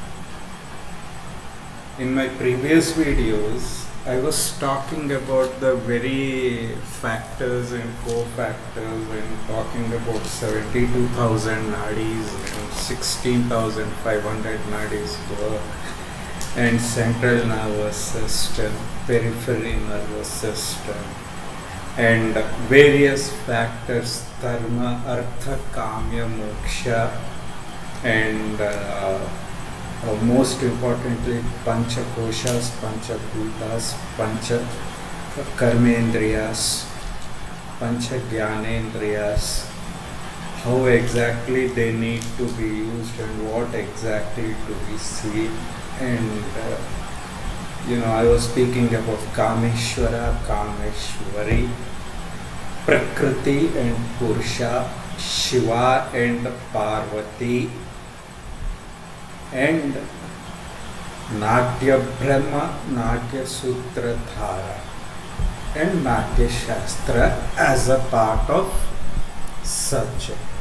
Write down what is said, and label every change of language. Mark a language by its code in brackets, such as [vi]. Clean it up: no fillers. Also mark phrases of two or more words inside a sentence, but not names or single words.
[en] In my previous videos, I was talking about the very factors and cofactors and talking about 72,000 nadis and 16,500 nadis and central nervous system, peripheral nervous system, and various factors, [sa] dharma, artha, kamya, moksha, [en] and most importantly, [sa] pancha koshas, pancha bhutas, pancha karmendriyas, pancha jnanendriyas, [en] how exactly they need to be used and what exactly to be seen. And I was speaking about Kameshwara, Kameshwari, Prakriti and Purusha, Shiva and Parvati, and Natya Brahma, Natya Sutra Dhara, and Natya Shastra as a part of subject.